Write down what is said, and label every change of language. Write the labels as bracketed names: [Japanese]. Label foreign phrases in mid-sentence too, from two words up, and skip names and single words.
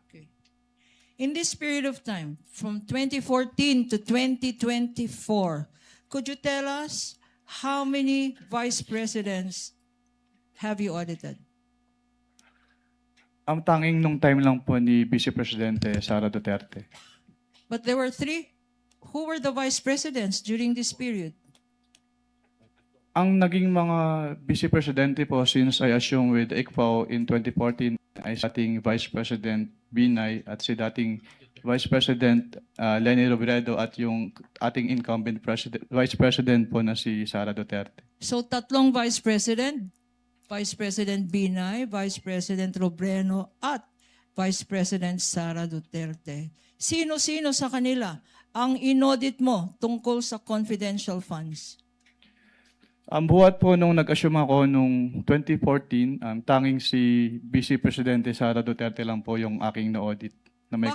[English] In this period of time, from 2014 to 2024, could you tell us how many vice presidents have you audited? [Filipino] Ang tanging nung time lang po ni Vice Presidente Sara Duterte. [English] But there were 3. Who were the vice presidents during this period? [Filipino] Ang naging mga Vice Presidente po [English] since I assumed with ICPAO in 2014 [Filipino] ay si dating Vice President Binay at si dating Vice President Leni Robredo at yung ating incumbent Vice President po na si Sara Duterte. [English] So 3 vice president, Vice President Binay, Vice President Robredo, at Vice President Sara Duterte. [Filipino] Sino-sino sa kanila ang inaudit mo tungkol sa confidential funds? Ang buhat po nung nag-assume ako nung 2014, tanging si Vice Presidente Sara Duterte lang po yung aking na-audit na may